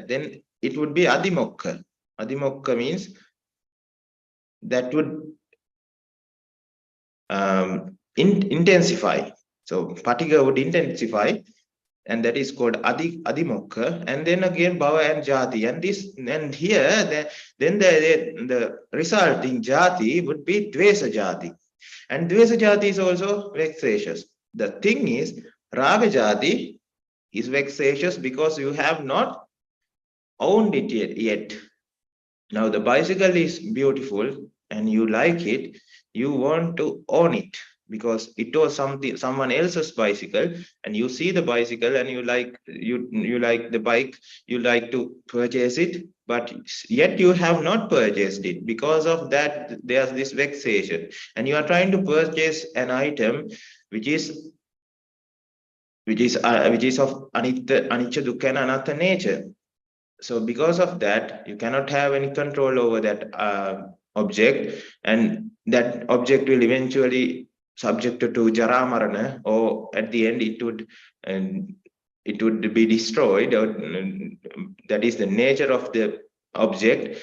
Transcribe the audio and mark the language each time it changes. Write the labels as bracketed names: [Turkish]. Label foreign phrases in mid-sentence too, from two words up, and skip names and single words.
[English] Then it would be adimokha. Adimokha means that would intensify. So paticca would intensify, and that is called adimokha, and then again bhava and jati, and this and here then the resulting jati would be [Pali] dvesa jati, [English] and [Pali] dvesa jati [English] is also vexatious. The thing is, [Pali] raga jati [English] is vexatious because you have not owned it yet. Now the bicycle is beautiful and you like it, you want to own it because it was someone else's bicycle, and you see the bicycle and you like the bike, you like to purchase it, but yet you have not purchased it. Because of that, there's this vexation, and you are trying to purchase an item which is of [Pali] anicca, dukkha, [English] and anatta nature. So because of that, you cannot have any control over that object, and that object will eventually subjected to [Pali] jara marana, [English] or at the end it would be destroyed, or that is the nature of the object.